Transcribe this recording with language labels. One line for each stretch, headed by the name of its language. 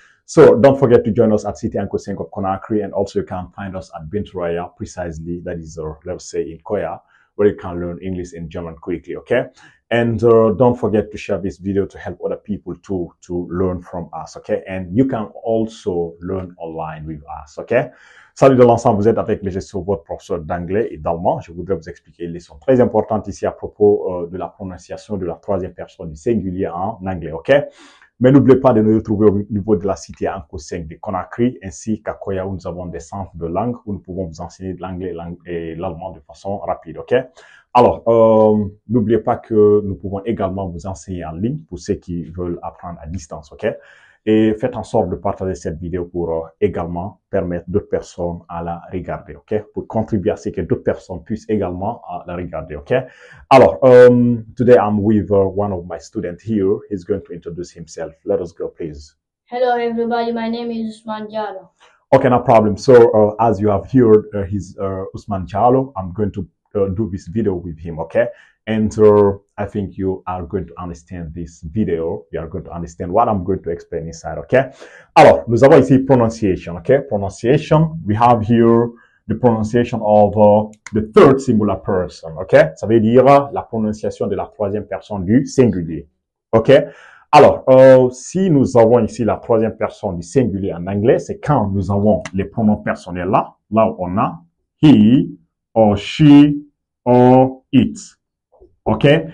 English: So, don't forget to join us at City Anko Senk of Conakry, and also you can find us at Binturaya, precisely, that is, let's say, in Koya, where you can learn English and German quickly, okay? And don't forget to share this video to help other people to learn from us, okay? And you can also learn online with us, okay?
French: Salut de l'ensemble, vous êtes avec mes gestions, votre professeur d'anglais et d'allemand. Je voudrais vous expliquer une leçon très importante ici à propos de la prononciation de la troisième personne du singulier en anglais, ok? Mais n'oubliez pas de nous retrouver au niveau de la cité Anko 5 de Conakry, ainsi qu'à Koya où nous avons des centres de langue où nous pouvons vous enseigner de l'anglais et l'allemand de façon rapide, ok? Alors, n'oubliez pas que nous pouvons également vous enseigner en ligne pour ceux qui veulent apprendre à distance, ok? Et faites en sorte de partager cette vidéo pour également permettre d'autres personnes à la regarder, ok? Pour contribuer à ce que d'autres personnes puissent également la regarder, ok?
English: Alors, today I'm with one of my students here. He's going to introduce himself. Let us go, please. Hello, everybody. My name is Usman Jallo. Okay, no problem. So, as you have heard, he's Usman Jallo. I'm going to do this video with him, okay? And I think you are going to understand this video. You are going to understand what I'm going to explain inside, okay?
French: Alors, nous avons ici pronunciation, okay?
English: Pronunciation, we have here the pronunciation of the third singular person, okay?
French: Ça veut dire la prononciation de la troisième personne du singulier, okay? Alors, si nous avons ici la troisième personne du singulier en anglais, c'est quand nous avons les pronoms personnels là où on a
English: he, or she, or it.
French: OK?